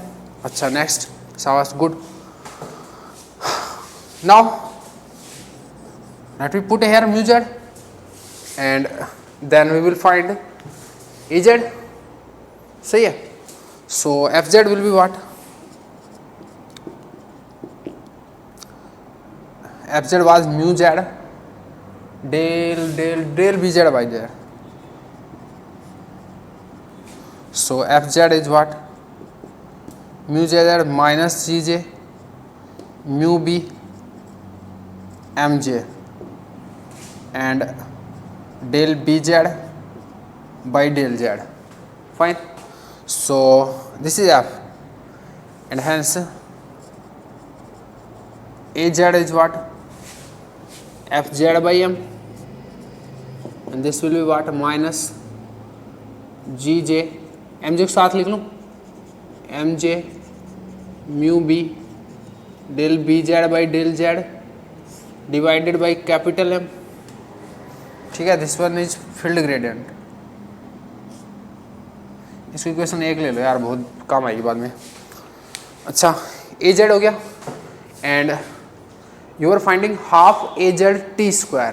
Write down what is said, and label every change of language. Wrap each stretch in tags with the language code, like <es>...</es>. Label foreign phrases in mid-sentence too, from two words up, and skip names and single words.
<en>अच्छा next, शाबाश, good. Now let we put here mu z and then we will find a z।</en> <hi>सही है।</hi> <en>so f z will be what, f z was mu z del b z by z. So f z is what, mu z minus g j mu b m j and del b z by del z. Fine. So this is f, and hence a z is what, f z by m, and this will be what, minus g j m j</en> <hi>के साथ लिख लूँ,</hi> <en>m j mu b del b z by del z divided by capital M।</en> <hi>ठीक है,</hi> <en>this one is field gradient.</en> <hi>इसकी इक्वेशन 1 ले लो यार, बहुत काम आएगी बाद में।</hi> <en>अच्छा, a z</en> <hi>हो गया</hi> <en>and you are finding half a z t square.</en>